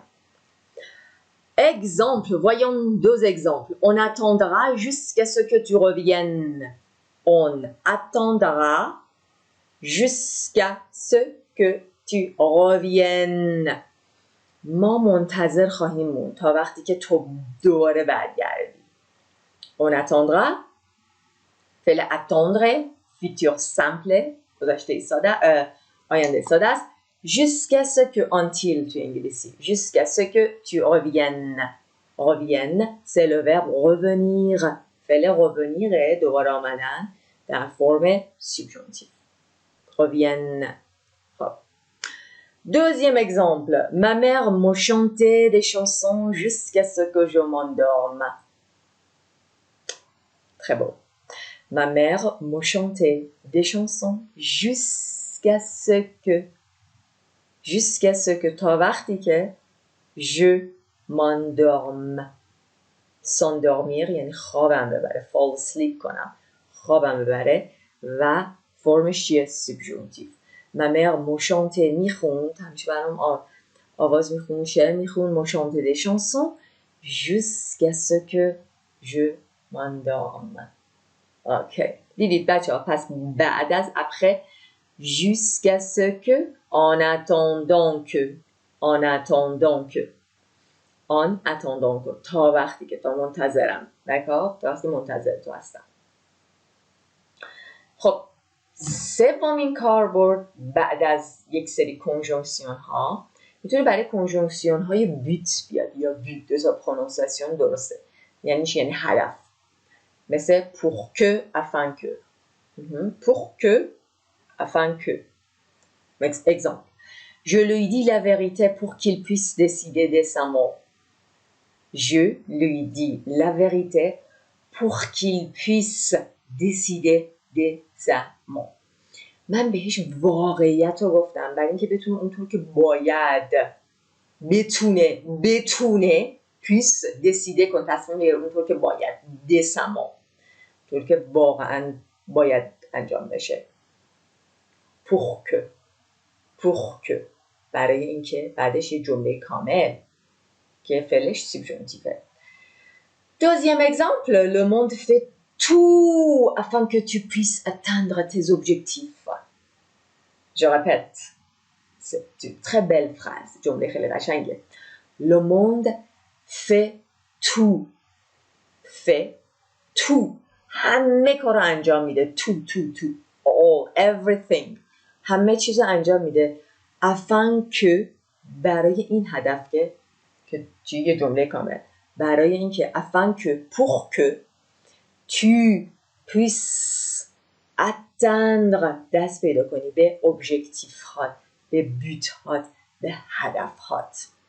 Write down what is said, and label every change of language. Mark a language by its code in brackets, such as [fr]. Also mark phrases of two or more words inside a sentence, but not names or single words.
[fr] Exemple, voyons deux exemples. On attendra jusqu'à ce que tu reviennes. On attendra jusqu'à ce que tu reviennes. [fa] ما منتظر خواهیم موند تا وقتی که تو دوباره برگردی. [fr] On attendra [fa] فعل [fr] attendre futur simple [fa] گذشته ساده، آینده ساده است. [fr] Jusqu'à ce que, [fa] until تو انگلیسی، [fr] jusqu'à ce que tu reviennes. Revienne c'est le verbe revenir. [fa] فعل revenir دوباره آمدن در فرم سوبژانتیو. [fr] Revienne. Deuxième exemple, ma mère me chantait des chansons jusqu'à ce que je m'endorme. Très beau. Ma mère me chantait des chansons jusqu'à ce que [fa] تا وقتی که [fr] je m'endorme. [fa] s'endormir یعنی خوابم ببره، [en] fall asleep [fa] کنم، خوابم ببره، و فرمش چیه؟ سوبژانتیو. [fr] Ma mère me chantait [fa] میخوند، همیشه برام آواز میخوند، شعر میخوند، [fr] me chantait des chansons jusqu'à ce que je m'endorme. [fa] اوکی دیدید بچه ها، پس بعد از [fr] après jusqu'à ce que, en attendant que [fa] تا وقتی که، تا منتظرم، تا وقتی منتظر تو هستم. خب سومین کاربرد بعد از یک سری کنجونکسیون ها میتونه برای کنجونکسیون های بیت بیاد، یا بیت دو تا پرونانسیاسیون درسته، یعنی چی؟ یعنی هدف، مثل [fr] pour que afin que. Pour que afin que. Exemple, je lui dis la vérité pour qu'il puisse décider décemment. Je lui dis la vérité pour qu'il puisse décider décemment. [fa] من بهش واقعیت رو گفتم برای اینکه بتونه اونطور که باید، بتونه [fr] puisse décider [fa] کن، تصمیم بگیره اونطور که باید، décemment طور که واقعا باید انجام بشه. [fr] pour que [fa] برای اینکه بعدش یه جمله کامل که فعلش سوبژانتیوه. [fr] Deuxième exemple, le monde fait tout afin que tu puisses atteindre tes objectifs. Je répète, c'est une très belle phrase, [fa] جمله خیلی قشنگه. [fr] Le monde fait tout [fa] همه کار رو انجام میده، tout [en] all everything [fa] همه چیز رو انجام میده، [fr] afin que [fa] برای این هدف که که چی؟ یه جمله کامل. برای اینکه [fr] afin que pour que tu puisses atteindre [fa] دست پیدا کنی به objectif هات، به but هات، به هدف هات.